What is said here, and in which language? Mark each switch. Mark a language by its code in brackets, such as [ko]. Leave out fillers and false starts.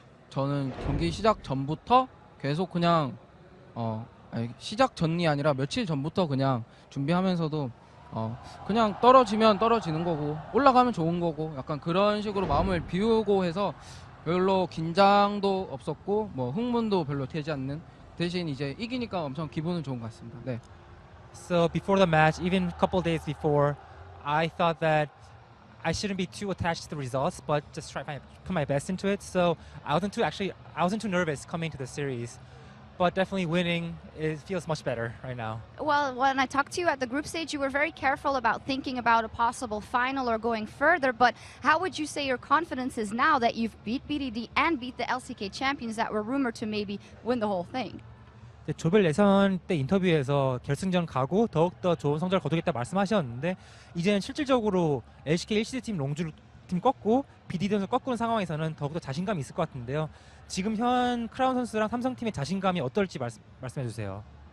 [ko] 저는 경기 시작 전부터 계속 그냥 시작 전이 아니라 며칠 전부터 그냥 준비하면서도 그냥 떨어지면 떨어지는 거고 올라가면 좋은 거고 약간 그런 식으로 마음을 비우고 해서 별로 긴장도 없었고 뭐 흥분도 별로 되지 않는 대신 이제 이기니까 엄청 기분은 좋은 것 같습니다. 네. [en] So before the match, even a couple days before, I thought that I shouldn't be too attached to the results, but just try to put my best into it. So I wasn't too nervous coming to the series, but definitely winning feels much better right now. Well, when I talked to you at the group stage, you were very careful about thinking about a possible final or going further, but how would you say your confidence is now that you've beat BDD and beat the LCK champions that were rumored to maybe win the whole thing? [ko] 조별 예선 때 인터뷰에서 결승전 가고 더욱더 좋은 성적을 거두겠다 말씀하셨는데 이제는 실질적으로 LCK 1시드 팀 롱주 팀 꺾고 BDD 선수 꺾는 상황에서는 더욱더 자신감이 있을 것 같은데요. 지금 현 크라운 선수랑 삼성팀의 자신감이 어떨지 말씀해 주세요.